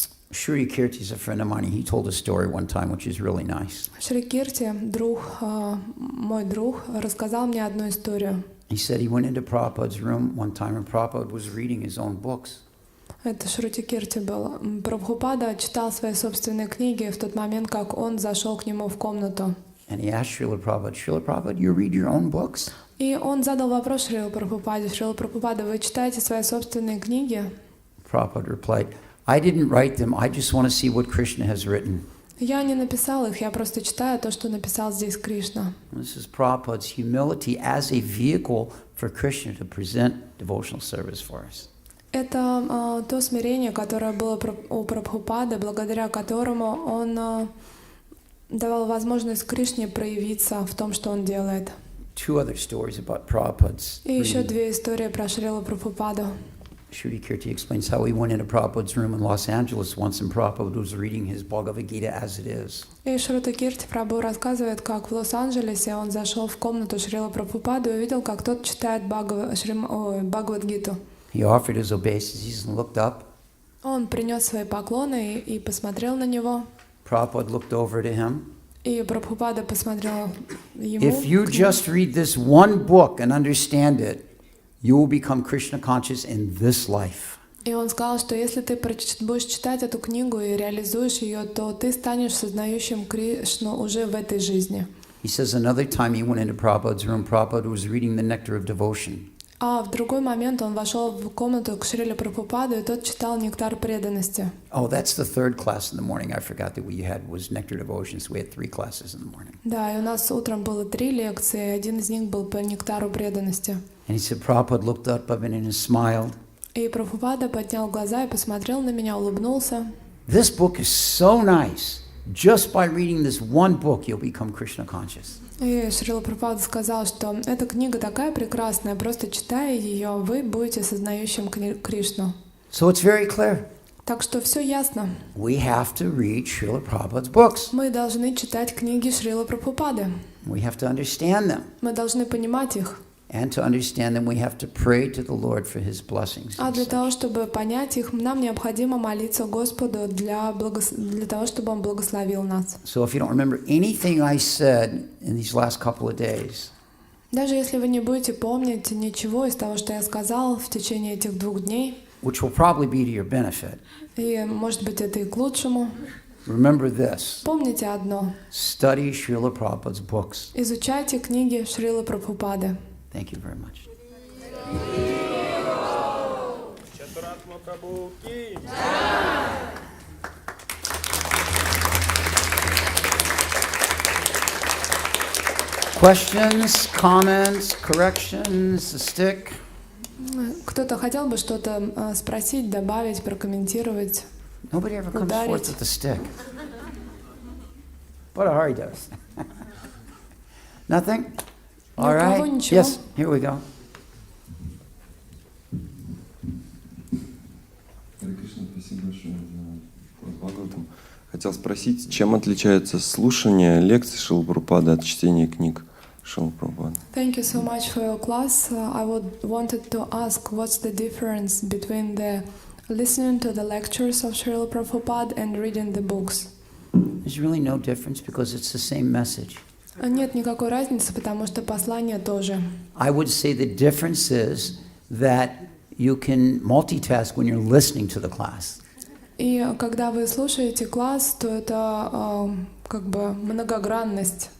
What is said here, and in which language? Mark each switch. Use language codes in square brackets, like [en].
[en] Shri Kirti is a friend of mine. He told a story one time, which is really nice. [ru] Шри Кирти, мой друг, рассказал мне одну историю. [en] He said he went into Prabhupada's room one time and Prabhupada was reading his own books. [ru] Это Шрути Кирти был. Прабхупада читал свои собственные книги в тот момент, как он зашел к нему в комнату. [en] And he asked Srila Prabhupada, you read your own books? [ru] И он задал вопрос Шрила Прабхупаде: Шрила Прабхупада, вы читаете свои собственные книги? [en] Prabhupada replied, I didn't write them, I just want to see what Krishna has written. [ru] Я не написал их, я просто читаю то, что написал здесь Кришна. [en] This is Prabhupada's humility as a vehicle for Krishna to present devotional service for us. [ru] Это то смирение, которое было у Прабхупады, благодаря которому он давал возможность Кришне проявиться в том, что он делает. [en] Two other stories about Prabhupada's. [ru] И еще две истории про Шрилу Прабхупаду. [en] Shri Kirti explains how he went into Prabhupada's room in Los Angeles once and Prabhupada was reading his Bhagavad Gita as it is. [ru] И Шрута Кирти Прабху рассказывает, как в Лос-Анджелесе он зашел в комнату Шрила Прабхупады и увидел, как тот читает Бхагавад-гиту. [en] He offered his obeisances and looked up. [ru] Он принес свои поклоны и посмотрел на него. [en] Prabhupada looked over to him. [ru] И Прабхупада посмотрел ему. [en] If you just read this one book and understand it, you will become Krishna conscious in this life. [ru] И он сказал, что если ты будешь читать эту книгу и реализуешь ее, то ты станешь сознающим Кришну уже в этой жизни. [en] He says another time he went into Prabhupada's room, Prabhupada was reading the Nectar of Devotion. [ru] А в другой момент он вошел в комнату к Шриле Прабхупаду, и тот читал «Нектар преданности». [en] Oh, that's the third class in the morning. I forgot that we had was Nectar Devotion, so we had 3 classes in the morning. [ru] Да, и у нас утром было 3 лекции, и один из них был по «Нектару преданности». [en] And he said, Prabhupada looked up at me and smiled. [ru] И Прабхупада поднял глаза и посмотрел на меня, улыбнулся. [en] This book is so nice. Just by reading this one book, you'll become Krishna conscious. [ru] И Шрила Прабхупада сказал, что эта книга такая прекрасная, просто читая ее, вы будете сознающим Кришну. [en] So it's very clear. [ru] Так что все ясно. [en] We have to read Srila Prabhupada's books. [ru] Мы должны читать книги Шрила Прабхупады. [en] We have to understand them. [ru] Мы должны понимать их. [en] And to understand them, we have to pray to the Lord for His blessings. [ru] А для того, чтобы понять их, нам необходимо молиться Господу для того, чтобы Он благословил нас. [en] So if you don't remember anything I said in these last couple of days, [ru] Даже если вы не будете помнить ничего из того, что я сказал в течение этих 2 дней, [en] which will probably be to your benefit, [ru] и, может быть, это и к лучшему, [en] remember this. [ru] помните одно. [en] Study Srila Prabhupada's books. [ru] Изучайте книги Шрилы Прабхупады. [en] Thank you very much. Questions, comments, corrections, a stick? [ru] Кто-то хотел бы что-то спросить, добавить, прокомментировать? [en] Nobody ever comes [ru] Ударить. [en] forth with a stick. But Hari does. Nothing? All [ru] Никого, [en] right. [ru] ничего. [en] Yes, here we go. [ru] Харе Кришна, спасибо большое за Бхагаватам. Хотел спросить, чем отличается слушание лекций Шрилы Прабхупады от чтения книг Шрилы Прабхупады? [en] Thank you so much for your class. I wanted to ask what's the difference between the listening to the lectures of Srila Prabhupada and reading the books. There's really no difference because it's the same message. [ru] Нет никакой разницы, потому что послание тоже. [en] I would say the difference is that you can multitask when you're listening to the class. [ru] И когда вы слушаете класс, то это как бы многогранность.